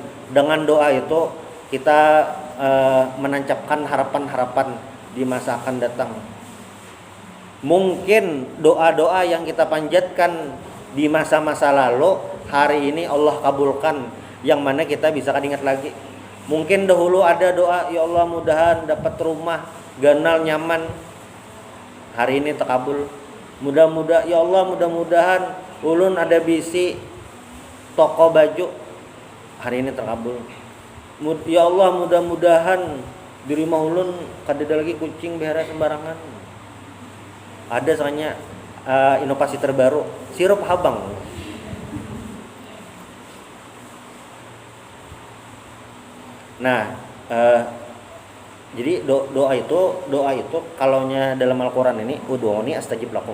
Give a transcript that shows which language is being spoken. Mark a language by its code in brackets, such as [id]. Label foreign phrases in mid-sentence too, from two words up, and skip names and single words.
[id] Dengan doa itu kita menancapkan harapan-harapan di masa akan datang. Mungkin doa-doa yang kita panjatkan di masa-masa lalu hari ini Allah kabulkan, yang mana kita bisa ingat lagi. Mungkin dahulu ada doa, [bjn] ya Allah mudahan dapat rumah ganal nyaman, hari ini terkabul. Ya Allah mudah-mudahan ulun ada bisi toko baju, hari ini terkabul. Ya Allah mudah-mudahan di rumah ulun kada ada lagi kucing behara sembarangan. [id] Ada soalnya inovasi terbaru, sirup habang. Nah, jadi doa itu kalaunya dalam Al-Qur'an ini [ar] ادعوني أستجب لكم.